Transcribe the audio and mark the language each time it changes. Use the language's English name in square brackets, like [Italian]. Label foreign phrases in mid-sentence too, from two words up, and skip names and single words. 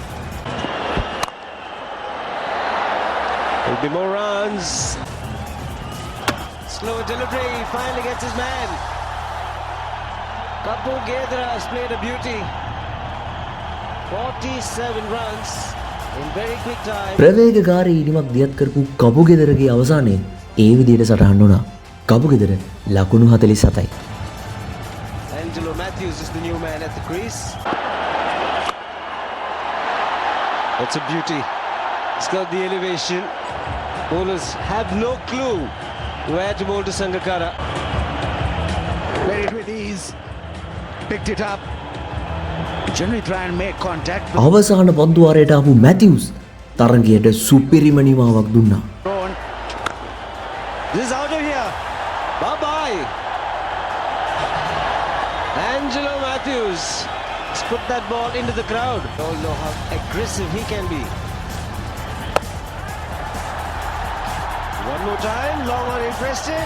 [English] There'll be more runs. Slow delivery, he finally gets his man. Kapugedera has played a beauty. 47 runs in very quick time. [Sinhala] ප්‍රවේගකාරී ඉනිමක් දියත් කරපු කපු ගෙදරගේ අවසානයේ ඒ විදිහට සටහන් වුණා. කපු ගෙදර ලකුණු 47යි. [English] Angelo Matthews is the new man at the crease. That's a beauty. He's got the elevation. Bowlers have no clue where to bowl to Sangakkara. Played it with ease. Picked it up. Generally try and make contact. [Sinhala] අවසාන පන්දු වාරයට ආපු මැතිව්ස් තරගයට සුපිරිම නිමාවක් දුන්නා. [English] This is out of here. Bye-bye. Angelo Matthews has put that ball into the crowd. Don't know how aggressive he can be. One more time, long on, he pressed it.